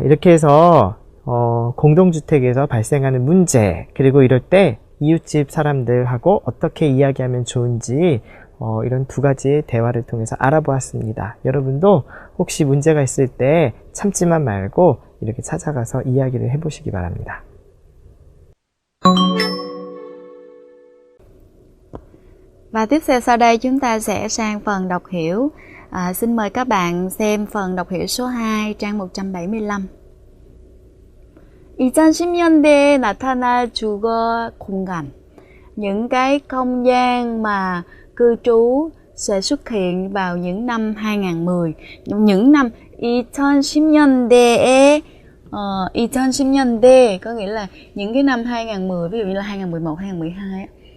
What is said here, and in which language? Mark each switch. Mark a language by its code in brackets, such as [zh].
[ko] 이렇게 해서 공동주택에서 발생하는 문제, 그리고 이럴 때 이웃집 사람들하고 어떻게 이야기하면 좋은지 이런 두 가지의 대화를 통해서 알아보았습니다. 여러분도 혹시 문제가 있을 때 참지만 말고 이렇게 찾아가서 이야기를 해보시기 바랍니다. [vi] Và tiếp theo sau đây chúng ta sẽ sang phần đọc hiểu. Xin mời các bạn xem phần đọc hiểu số 2 trang 175. [ko] 2010년대에 나타날 주거 공간. [vi] Những cái không gian mà cư trú sẽ xuất hiện vào những năm 2010. Những năm [ko] 2010년대에 2010년대 [vi] có nghĩa là những cái năm 2010, ví dụ như là 2011, 2012.